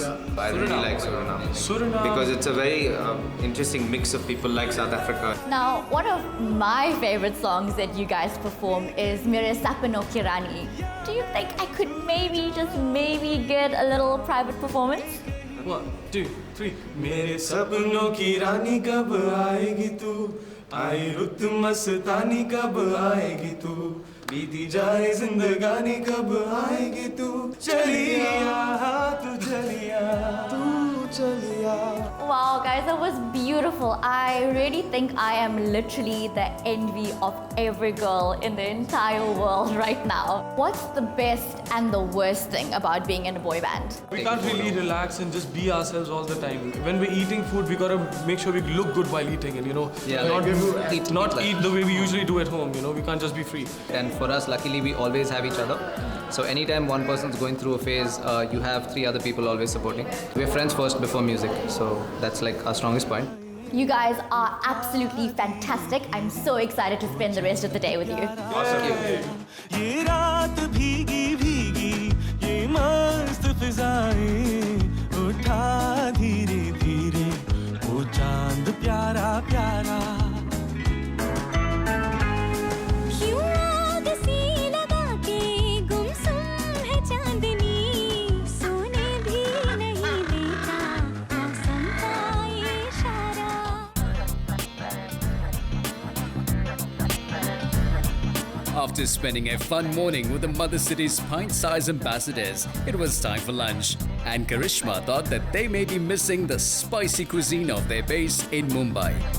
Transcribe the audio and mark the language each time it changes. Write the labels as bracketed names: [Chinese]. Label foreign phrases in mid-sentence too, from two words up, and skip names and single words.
[English] I really like Suriname. Suriname. Because it's a very interesting mix of people like South Africa. Now, one of my favorite songs that you guys perform is Mere Sapno Ki Rani. Do you think I could maybe, just maybe get a little private performance? 1, 2, 3. [Hindi] मेरे सपनों की रानी कब आएगी तू, आई रुत मस्तानी कब आएगी तू, बीती जाए जिंदगानी कब आएगी तू, चलिया तू चलिया तू चलिया. [English] Wow, guys, that was beautiful. I really think I am literally the envy of every girl in the entire world right now. What's the best and the worst thing about being in a boy band? We can't really relax and just be ourselves all the time. When we're eating food, we gotta make sure we look good while eating it, you know. Yeah, not eat eat the way we usually do at home, you know. We can't just be free. And for us, luckily, we always have each other. So anytime one person's going through a phase, you have 3 other people always supporting. We're friends first before music, so that's like our strongest point. You guys are absolutely fantastic. I'm so excited to spend the rest of the day with you. [Hindi] ये रात भीगी भीगी ये मस्त फिजाएं उठा धीरे धीरे वो चांद प्यारा प्यारा क्यों आग सी लगा के गुमसुम है चांदनी सोने भी नहीं देता मौसम का ये इशारा. [English] After spending a fun morning with the Mother City's pint-sized ambassadors, it was time for lunch. And Karishma thought that they may be missing the spicy cuisine of their base in Mumbai.